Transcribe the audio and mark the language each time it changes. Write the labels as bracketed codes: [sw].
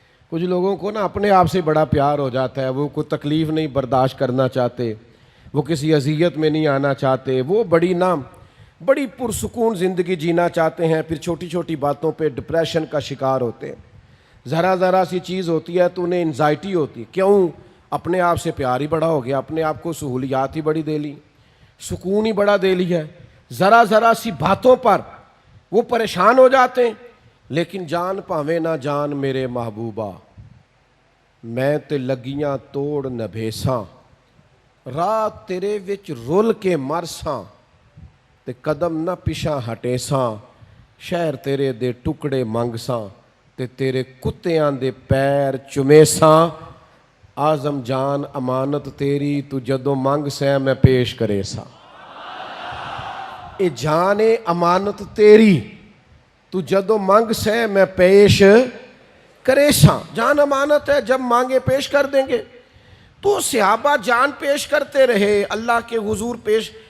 [ur] کچھ لوگوں کو نا اپنے آپ سے بڑا پیار ہو جاتا ہے، وہ کوئی تکلیف نہیں برداشت کرنا چاہتے، وہ کسی اذیت میں نہیں آنا چاہتے، وہ بڑی پرسکون زندگی جینا چاہتے ہیں، پھر چھوٹی چھوٹی باتوں پہ ڈپریشن کا شکار ہوتے ہیں. ذرا سی چیز ہوتی ہے تو انہیں انزائٹی ہوتی. کیوں؟ اپنے آپ سے پیار ہی بڑا ہو گیا، اپنے آپ کو سہولیات ہی بڑی دے لی، سکون ہی بڑا دے لیا ہے. ذرا سی باتوں پر وہ پریشان ہو جاتے ہیں. [pa] لیکن جان پاویں نہ جان میرے محبوبہ، میں تے لگیاں توڑ نبھیساں، رات تیرے وچ رول کے مرساں تے قدم نہ پیچھا ہٹیساں، شہر تیرے دے ٹکڑے منگساں تے تیرے کتیاں دے پیر چمیساں. آزم جان امانت تیری تو جدو منگ سیں میں پیش کرے سا. اے جان امانت تیری تو جدو منگ سے میں پیش کرے سا. [ur] جان امانت ہے، جب مانگے پیش کر دیں گے. تو صحابہ جان پیش کرتے رہے اللہ کے حضور پیش.